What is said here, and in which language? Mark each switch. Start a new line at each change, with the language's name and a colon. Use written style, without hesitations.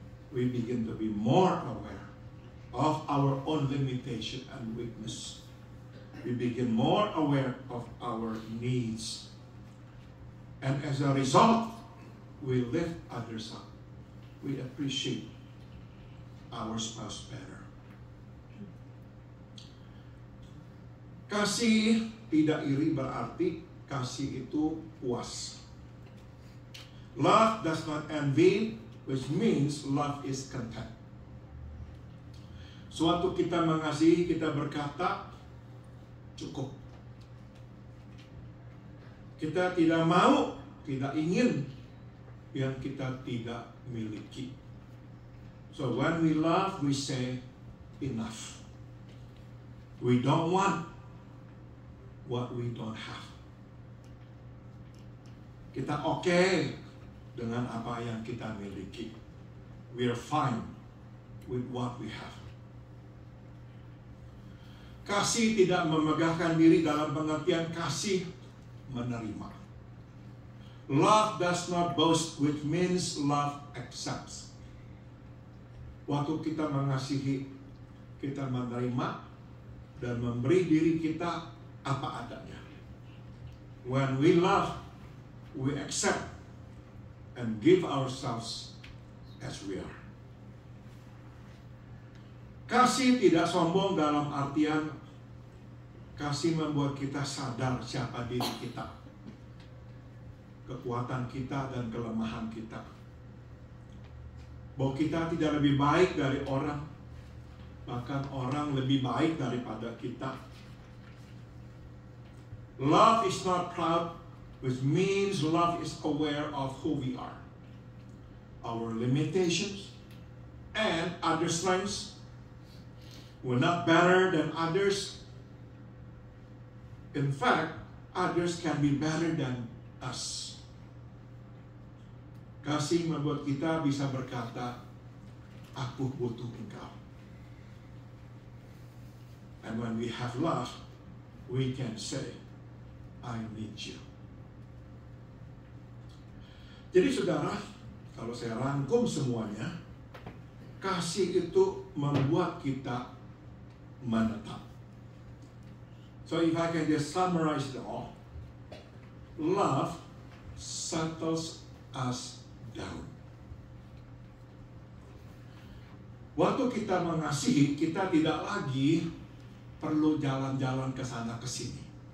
English: We begin to be more aware of our own limitation and weakness. We begin more aware of our needs. And as a result, we lift others up. We appreciate our spouse better.
Indonesian: Kasih tidak iri berarti kasih itu puas.
English: Love does not envy, which means love is content.
Indonesian: Suatu kita mengasihi, kita berkata, cukup. Kita tidak mau, tidak ingin yang kita tidak miliki.
English: So when we love, we say, enough. We don't want what we don't have.
Indonesian: Kita oke dengan apa yang kita miliki.
English: We are fine with what we have.
Indonesian: Kasih tidak memegahkan diri dalam pengertian kasih menerima.
English: Love does not boast, which means love accepts.
Indonesian: Waktu kita mengasihi, kita menerima dan memberi diri kita apa adanya.
English: When we love, we accept and give ourselves as we are.
Indonesian: Kasih tidak sombong dalam artian kasih membuat kita sadar siapa diri kita, kekuatan kita dan kelemahan kita. Bahwa kita tidak lebih baik dari orang, bahkan orang lebih baik daripada kita.
English: Love is not proud, which means love is aware of who we are, our limitations, and other strengths. We're not better than others. In fact, others can be better than us.
Indonesian: Kasih membuat kita bisa berkata, aku butuh engkau.
English: And when we have love, we can say, I need you.
Indonesian: Jadi saudara, kalau saya rangkum semuanya, kasih itu membuat kita menetap.
English: So if I can just summarize it all, love settles us down.
Indonesian: Waktu kita mengasihi, kita tidak lagi perlu jalan-jalan ke sana ke sini.